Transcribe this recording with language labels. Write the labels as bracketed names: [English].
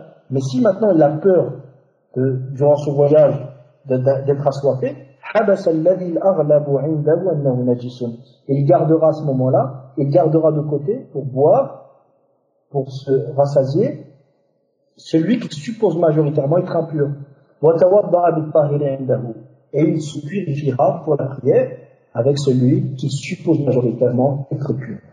[French] Mais si maintenant il a peur, durant ce voyage, d'être assoiffé, [Arabic] حبس الذي الأغلب عنده أنه نجس. [French] Il gardera à ce moment-là, il gardera de côté pour boire, pour se rassasier, celui qui suppose majoritairement être impur. [Arabic] وتوضع بالطاهر عنده. [French] Et il se purifiera pour la prière avec celui qui suppose majoritairement être pur.